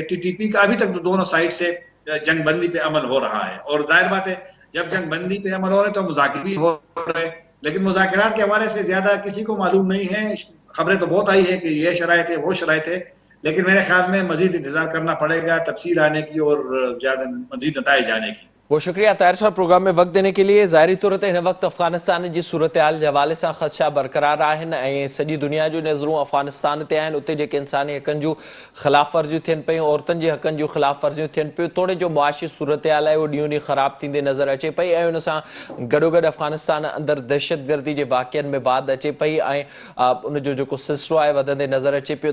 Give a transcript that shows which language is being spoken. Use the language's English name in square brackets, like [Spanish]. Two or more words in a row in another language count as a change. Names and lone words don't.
[Urdu] ٹی ٹی پی کا ابھی تک دونوں سائڈ سے جنگ بندی پہ عمل ہو رہا ہے اور ظاہر بات ہے جب جنگ بندی پہ عمل ہو رہے تو مذاکرات بھی ہو رہے لیکن مذاکرات کے حوالے سے زیادہ کسی کو معلوم نہیں ہے. خبریں تو بہت آئی ہے کہ یہ شرائط ہے وہ شرائط ہے لیکن میرے خیال میں مزید انتظار کرنا پڑے گا تفصیل آنے کی اور زیادہ مزید نتائج آنے کی. بہت شکریہ طاہر صاحب پروگرام میں وقت دینے کے لیے. [Sindhi] ظاہری طور تے ہن وقت افغانستان جی صورتحال حوالے سے خدشہ برقرار آہن سॼी दुनिया जो नज़रूं अफ़गानिस्तान ते आहिनि. उते जेके इंसानी हक़नि जूं ख़िलाफ़ वर्जियूं थियनि पियूं औरतुनि जे हक़नि जूं ख़िलाफ़ वर्जियूं थियनि पियूं तोड़े जो मुआशी सूरतहाल आहे उहो ॾींहों ॾींहुं ख़राब थींदे नज़र अचे पई ऐं उन सां गॾोगॾु अफ़गानिस्तान अंदरि दहशतगर्दी जे वाक़िअनि में बाद अचे पई ऐं उन जो जेको सिलसिलो आहे वधंदे नज़र अचे पियो.